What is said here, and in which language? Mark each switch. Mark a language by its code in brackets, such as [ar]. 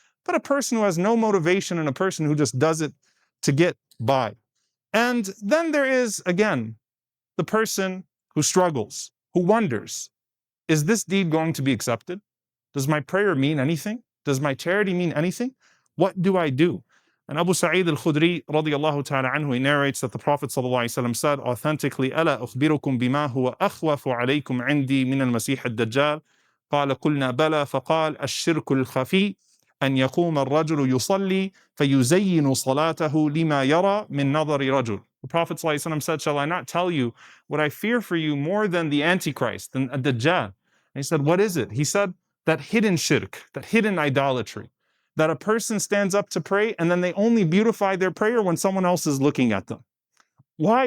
[en] But a person who has no motivation and a person who just does it to get by, And then there is, again, the person who struggles, who wonders, is this deed going to be accepted? Does my prayer mean anything? Does my charity mean anything? What do I do? And Abu Sa'id al-Khudri radiyallahu ta'ala anhu, he narrates that the Prophet sallallahu alaihi wasallam said authentically, [ar] أَلَا أُخْبِرُكُمْ بِمَا هُوَ أَخْوَفُ عَلَيْكُمْ عِنْدِي مِنَ الْمَسِيحِ الدَّجَّالِ قال قلنا بلى فقال الشرك الخفي أن يقوم الرجل يصلي فيزين صلاته لما يرى من نظر رجل. [en] The Prophet ﷺ said, shall I not tell you what I fear for you more than the Antichrist, than a Dajjal? And he said, what is it? He said, that hidden shirk, that hidden idolatry, that a person stands up to pray and then they only beautify their prayer when someone else is looking at them. Why?